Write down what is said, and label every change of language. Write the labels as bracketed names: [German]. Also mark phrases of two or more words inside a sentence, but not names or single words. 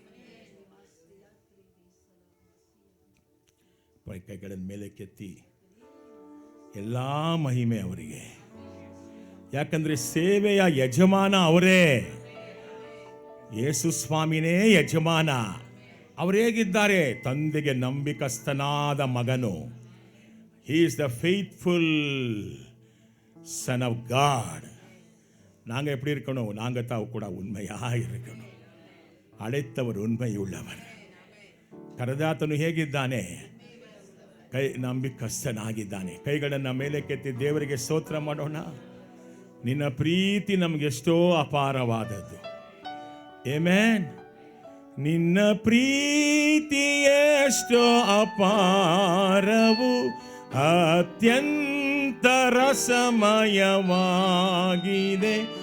[Kannada] ಕೈಗಳನ್ನು ಮೇಲೆ ಕೆತ್ತಿ, ಎಲ್ಲ ಮಹಿಮೆ ಅವರಿಗೆ. ಯಾಕಂದ್ರೆ ಸೇವೆಯ ಯಜಮಾನ ಅವರೇ. ಯೇಸು ಸ್ವಾಮಿನೇ ಯಜಮಾನ. ಅವರು ಹೇಗಿದ್ದಾರೆ? ತಂದೆಗೆ ನಂಬಿಕಸ್ಥನಾದ ಮಗನು. [English] He is the faithful son of God. [Tamil] நாங்கள் எப்படி இருக்கணும்? நாங்கள் தான் கூட உண்மையாக இருக்கணும். அழைத்தவர் உண்மையுள்ளவர். [Kannada] ಕರೆದಾತನು ಹೇಗಿದ್ದಾನೆ? ನಂಬಿಕಸ್ಥನಾಗಿದ್ದಾನೆ. ಕೈಗಳನ್ನು ಮೇಲೆ ಕೆತ್ತಿ ದೇವರಿಗೆ ಸ್ತೋತ್ರ ಮಾಡೋಣ. ನಿನ್ನ ಪ್ರೀತಿ ನಮಗೆಷ್ಟೋ ಅಪಾರವಾದದ್ದು. ಆಮೆನ್. ನಿನ್ನ ಪ್ರೀತಿ ಎಷ್ಟೋ ಅಪಾರವು, ಅತ್ಯಂತ ರಸಮಯವಾಗಿದೆ.